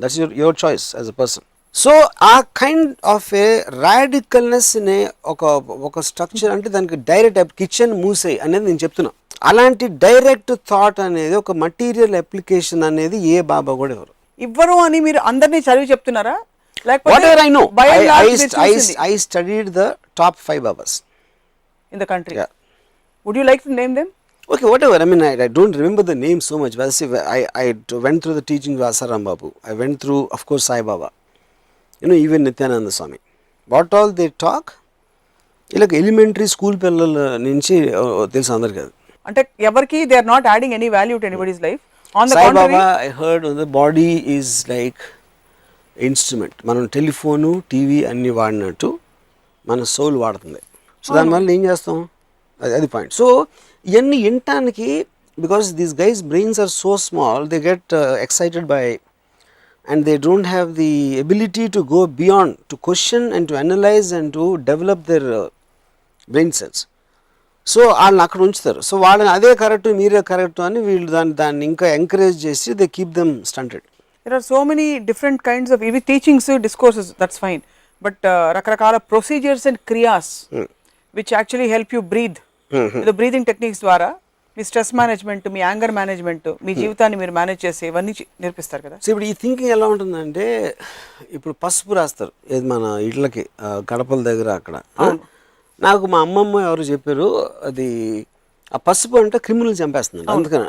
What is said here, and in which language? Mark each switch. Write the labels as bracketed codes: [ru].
[en] That's your choice as a person. [te] So ఆ kind of ఏ రాడికల్నెస్ నే ఒక స్ట్రక్చర్ అంటే దానికి డైరెక్ట్ కిచెన్ మూసేయి అనేది నేను చెప్తున్నా. అలాంటి డైరెక్ట్ థాట్ అనేది ఒక మటీరియల్ అప్లికేషన్ అనేది ఏ బాబా కూడా ఇవ్వరు అని మీరు అందరినీ చదివి చెప్తున్నారా? [en] Whatever I know, I studied the top 5 Babas in the country. Yeah. Would you like to name them? Okay, whatever. I mean, I don't remember the name so much. But I went through the teaching of Asaram Babu. I went through, of course, Sai Baba. Even Nityananda Swami. What all they talk, like elementary school [te] pillala nunchi telusu andariki adu. Ante evarki [en] they are not adding any value to anybody's life. On the Sai contrary, Baba, I heard the body is like instrument. [te] మనం telephone, TV అన్ని వాడినట్టు మన soul వాడుతుంది. So దానివల్ల ఏం చేస్తాం, అది point. So ఇవన్నీ వినటానికి, [en] Because these guys brains are so small, they get excited by and they don't have the ability to go beyond, to question and to analyse and to develop their brain cells. [te] So వాళ్ళని అక్కడ ఉంచుతారు. So వాళ్ళని అదే correct, మీరే correct అని వీళ్ళు దాన్ని ఇంకా ఎంకరేజ్ చేసి [en] They keep them stunted. There are so many different kinds of even teachings, discourses, that's fine, but రకరకాల procedures and kriyas which actually help you breathe. The breathing techniques [te] ద్వారా మీ stress management, మీ anger management, మీ జీవితాన్ని మీరు manage చేసి ఇవన్నీ నేర్పిస్తారు కదా. So ఇప్పుడు ఈ థింకింగ్ ఎలా ఉంటుందంటే, ఇప్పుడు పసుపు రాస్తారు ఏది మన ఇళ్ళకి గడపల దగ్గర అక్కడ. నాకు మా అమ్మమ్మ ఎవరు చెప్పారు, అది ఆ పసుపు అంటే క్రిమినల్ చంపేస్తుంది అందుకని.